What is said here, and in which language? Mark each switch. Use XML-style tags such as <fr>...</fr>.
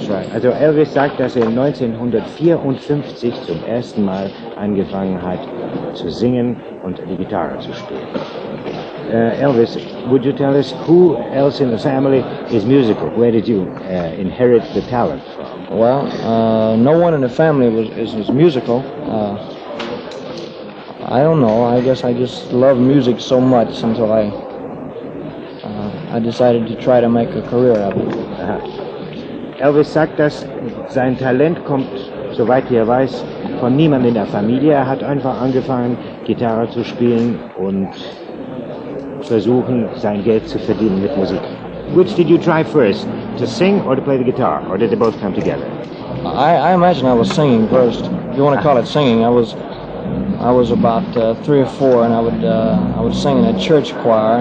<de>Also Elvis sagt, dass er 1954 zum ersten Mal angefangen hat zu singen und die Gitarre zu spielen.</de> <en>Elvis, would you tell us who else in the family is musical? Where did you inherit the talent from? Well, no one in the family is musical. I don't know. I guess I just love music so much until I decided to try to make a career out of it.</en> <de>Elvis sagt, dass sein Talent kommt, soweit er weiß, von niemandem in der Familie. Er hat einfach angefangen, Gitarre zu spielen und versuchen, sein Geld zu verdienen mit Musik.</de> <en>Which did you try first, to sing or to play the guitar, or did they both come together? I imagine I was singing first. If you want to call it singing, I was about 3 or 4, and I would sing in a church choir.</en>